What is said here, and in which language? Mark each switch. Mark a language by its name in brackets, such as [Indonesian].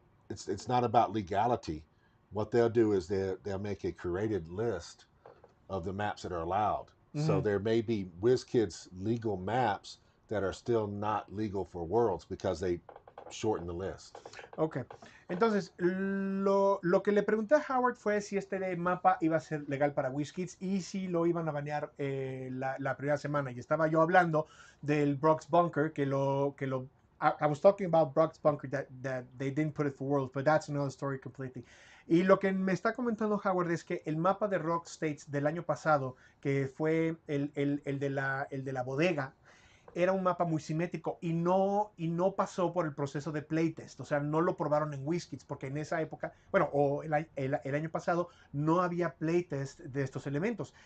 [English] It's not about legality. What they'll do is they'll make a curated list of the maps that are allowed. So there may be WizKids legal maps that are still not legal for Worlds because they shorten the list. Ok. [Spanish] Entonces, lo que le pregunté a Howard fue si este mapa iba a ser legal para WizKids y si lo iban a banear la primera semana. Y estaba yo hablando del Brock's Bunker, [English] I was talking about Brock's Bunker that they didn't put it for Worlds, but that's another story completely. [Spanish] Y lo que me está comentando Howard es que el mapa de Rock States del año pasado, que fue el de la bodega, era un mapa muy simétrico y no pasó por el proceso de playtest. O sea, no lo probaron en WizKids porque en esa época, bueno, o el año pasado no había playtest de estos elementos.